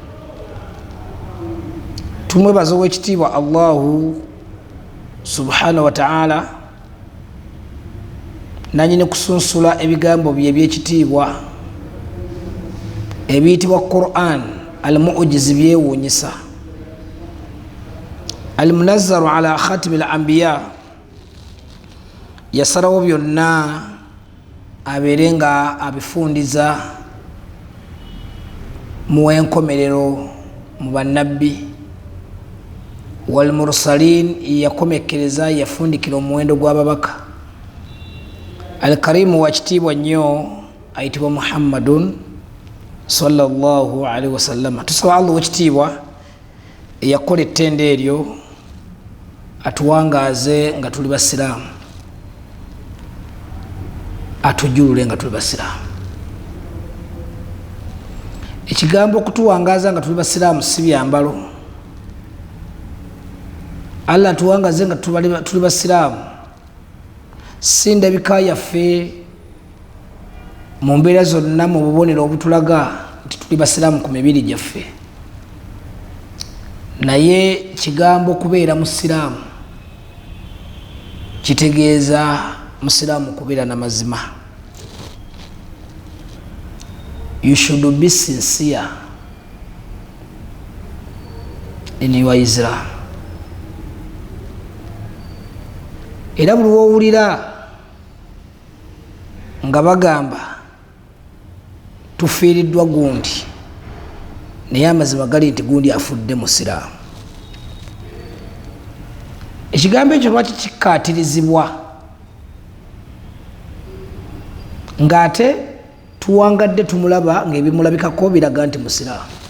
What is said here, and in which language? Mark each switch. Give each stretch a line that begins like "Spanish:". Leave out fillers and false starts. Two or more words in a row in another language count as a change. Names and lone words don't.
Ganda: Tumwebaza ow'ekitiibwa
Arabic: الله سبحانه وتعالى
Ganda: nanyini kusunsula ebigambo bye eby'ekitiibwa ebiyitibwa
Arabic: القرآن المعجز
Ganda: byewuunyisa
Arabic: المنزل على خاتم الأنبياء
Ganda: yasalawo byonna abeere nga abifundiza mu enkomerero mu bannabbi
Arabic: والمرسلين
Ganda: yakomekereza yafundikira omuwendo gw'ababaka al-karimu wa kitiibwa nnyo ayitibwa Muhammadun
Arabic: صلى الله عليه وسلم.
Ganda: Tusaba Allah w'ekitiibwa eyakola ettenda eryo atuwangaaze nga tuli basiraamu, atujulule nga tuli basiraamu. Ekigambo okutuwangaaza nga tuli basiraamu si byambalo. Allah atuwangaaze nga tuli basiraamu si ndabika yaffe mu mbeera zonna mu bubonero obutulaga nti tuli basiraamu ku mibiri gyaffe, naye kigambo kubeera musiraamu kitegeeza musiraamu kubeera n'amazima.
English: You should be sincere in your Islam.
Ganda: Era buli wowulira nga bagamba tufiiriddwa gundi naye amazima gali nti gundi afudde musiraamu, ekigambo ekyo lwaki kikkaatirizibwa ng'ate tuwangadde tumulaba ng'ebimulabikako biraga nti musiraamu?